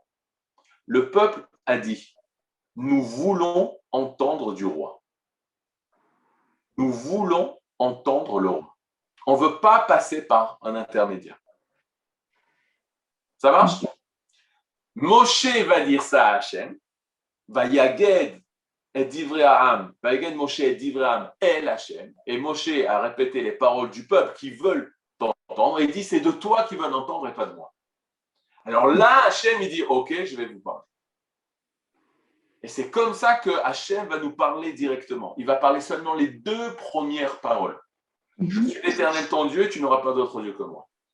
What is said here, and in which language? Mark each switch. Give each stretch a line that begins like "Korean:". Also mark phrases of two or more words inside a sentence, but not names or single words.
French: Le peuple a dit nous voulons entendre du roi. Nous voulons entendre le roi. On ne veut pas passer par un intermédiaire. Ça marche? Moshe va dire ça à Hachem,
Hebrew: ויגד את דברי העם, ויגד משה את דברי העם אל השם,
French: et Moshe a répété les paroles du peuple qui veulent t'entendre, et il dit c'est de toi qu'ils veulent entendre et pas de moi. Alors là, Hachem il dit ok, je vais vous parler. Et c'est comme ça que Hachem va nous parler directement. Il va parler seulement les 2 premières paroles. Je suis l'Éternel ton Dieu, tu n'auras pas d'autre Dieu que moi.